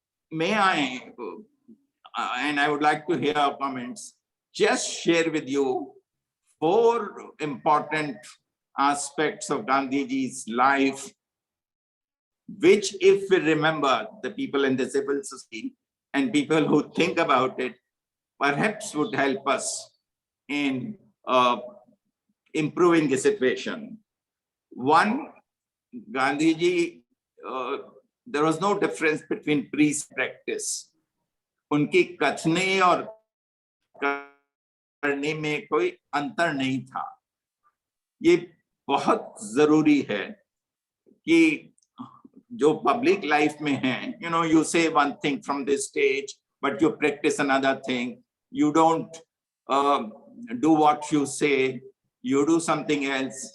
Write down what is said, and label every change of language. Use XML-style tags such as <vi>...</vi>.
<en>May I, and I would like to hear comments, just share with you 4 important aspects of Gandhiji's life, which, if we remember, the people in the civil society and people who think about it, perhaps would help us in improving the situation. One, Gandhiji, there was no difference between priest practice.</en> <hi>उनकी कथने और करने में कोई अंतर नहीं था. ये बहुत जरूरी है कि जो पब्लिक लाइफ में है,</hi> <en>you say one thing from this stage, but you practice another thing. You don't do what you say, you do something else.</en>